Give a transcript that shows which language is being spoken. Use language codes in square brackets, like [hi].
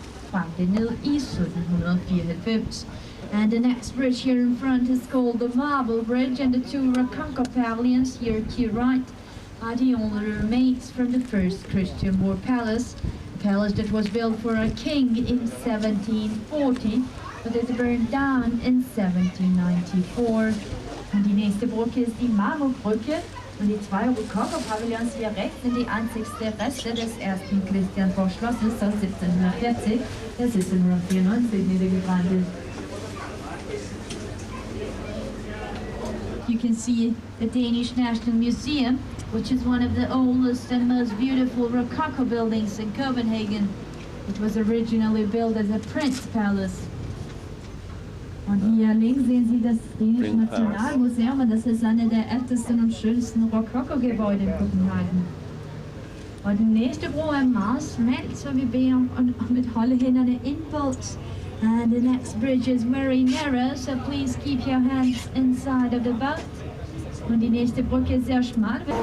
[en] Founded [da] ned i 1794. [en] And the next bridge here in front is called the Marble Bridge, and the two Rococo pavilions here to your right are the only remains from the first Christian War palace. A palace that was built for a king in 1740, but it burned down in 1794. [de] Und die nächste Brücke ist die Marmorbrücke. Und die zwei Rococo-Pavillons hier rechts sind die einzigsten Reste des ersten Christiansborg-Schlosses aus 1740, das 1794 niedergebrannt ist. [en] You can see the Danish National Museum, which is one of the oldest and most beautiful Rococo buildings in Copenhagen. It was originally built as a prince palace. [de] Und hier links sehen Sie das Dänische Nationalmuseum, und das ist eine der ältesten und schönsten Rococo-Gebäude in Kopenhagen. [da] Og den næste bro er meget smalt, så vi beder om at holde hænderne indboldt. [en] And the next bridge is very narrow, so please keep your hands inside of the boat. [de] Und die nächste Brücke ist sehr schmal.